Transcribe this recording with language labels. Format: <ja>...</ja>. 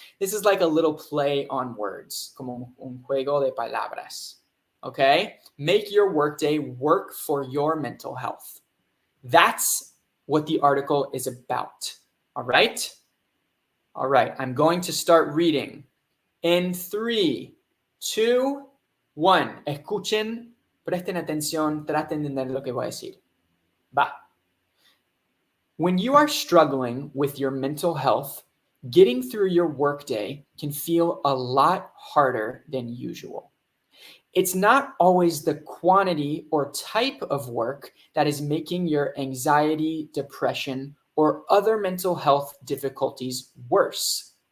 <en>This is like a little play on words,</en> <es>como un juego de palabras.</es> <en>Okay, make your workday work for your mental health. That's what the article is about. All right? All right. I'm going to start reading. In 3, 2, 1.</en> <es>Escuchen, presten atención, traten de entender lo que voy a decir. Va.</es> <en>When you are struggling with your mental health, getting through your workday can feel a lot harder than usual. It's not always the quantity or type of work that is making your anxiety, depression, or other mental health difficulties worse.</en>